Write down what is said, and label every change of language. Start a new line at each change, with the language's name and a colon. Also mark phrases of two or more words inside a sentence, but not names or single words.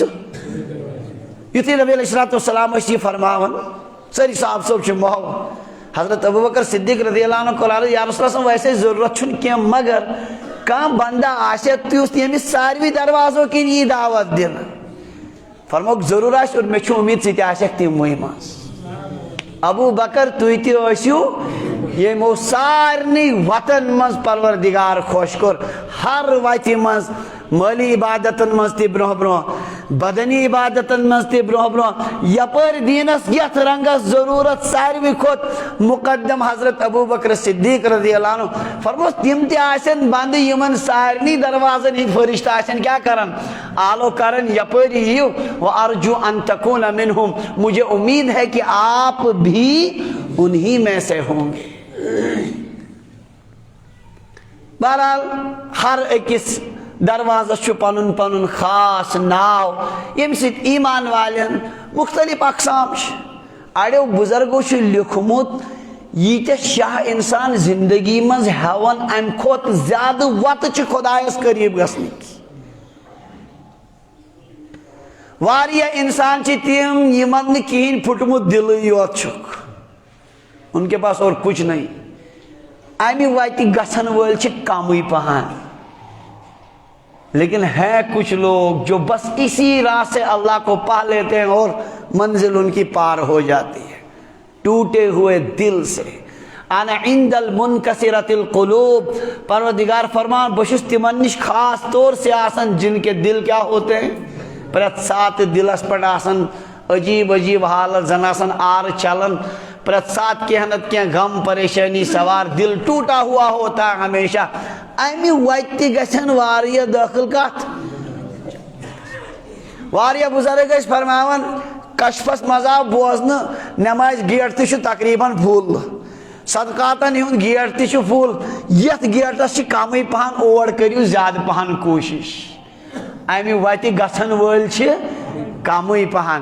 Kashmiri: یُتھُے نبی
Arabic: علیہ الصلوۃ والسلام
Kashmiri: ٲسۍ یہ فرماوان، سٲری صاحب صٲب چھِ محو، حضرت ابوبکر صدیق
Arabic: رضی اللہ عنہ
Kashmiri: کوٚر عرض
Arabic: یا رسول اللہ
Kashmiri: ویسے ضرورت چھُنہٕ کینٛہہ مگر کانٛہہ بندہ آسہِ تیُتھ ییٚمِس ساروی دروازو کِنۍ یی دعوت دِنہٕ، فرموک ضرور آسہِ اور مےٚ چھُ اُمید ژٕ تہِ آسٮ۪کھ تِموٕے منٛز۔ ابو بکر تُہۍ تہِ ٲسِو یِمو سارنٕے وتن منٛز پروردگار خۄش کوٚر، ہر وتہِ منٛز، مٲلی عبادتن منٛز تہِ برونٛہہ برونٛہہ، بدنی عبادتن منٛز تہِ برونٛہہ برونٛہہ، یپٲرۍ دیٖنس یتھ رنگس ضروٗرت ساروی کھۄتہٕ مقدم حضرت ابو بکر صدیق
Arabic: رضی اللہ عنہ،
Kashmiri: فرموس تِم تہِ آسن بندٕ یمن سارنٕے دروازن ہٕنٛدۍ فرشتہٕ آسن کیٛاہ کران آلو کران یپٲرۍ یِیِو،
Arabic: وارجو ان تکون منہم،
Urdu: مجھے امید ہے کہ آپ بھی انہی میں سے ہوں گے۔
Kashmiri: بہرحال ہر أکِس دروازس چھُ پنُن پنُن خاص ناو ییٚمہِ سۭتۍ ایمان والٮ۪ن مختلف اقسام چھِ، اڑیو بزرگو چھُ لیوکھمُت ییٖتیاہ شاہ انسان زندگی منٛز ہٮ۪وان امہِ کھۄتہٕ زیادٕ وتہٕ چھِ خۄدایس قریٖب گژھنٕکۍ، واریاہ انسان چھِ تِم یِمن نہٕ کِہیٖنۍ پھُٹمُت دلٕے یوت چھُکھ،
Urdu: ان کے پاس اور کچھ نہیں،
Kashmiri: امہِ وتہِ گژھن وٲلۍ چھِ کمٕے پہن،
Urdu: لیکن ہے کچھ لوگ جو بس اسی راہ سے اللہ کو پا لیتے ہیں اور منزل ان کی پار ہو جاتی ہے، ٹوٹے ہوئے دل سے۔
Arabic: انا عند المنکسرۃ القلوب،
Kashmiri: پروردگار فرمان بشس تمن نش
Urdu: خاص طور سے
Kashmiri: آسن
Urdu: جن کے دل کیا ہوتے ہیں
Kashmiri: پرت سات دلس پہ آسن عجیب عجیب حالت، زن آسن آر چلن، پرت سات کینٛہہ نتہٕ کینٛہہ غم پریشانی سوار،
Urdu: دل ٹوٹا ہوا ہوتا ہے ہمیشہ،
Kashmiri: امہِ وتہِ گژھن واریاہ دٲخل کتھ، واریاہ بزرگ ٲسۍ فرماوان کشفس منٛز آو بوزنہٕ نماز گیٹ تہِ چھُ تقریٖباً فُل، صدقاتن ہُنٛد گیٹ تہِ چھُ فُل، یتھ گیٹس چھِ کمٕے پہن اور کٔرِو زیادٕ پہن کوٗشش، امہِ وتہِ گژھن وٲلۍ چھِ کمٕے پہن۔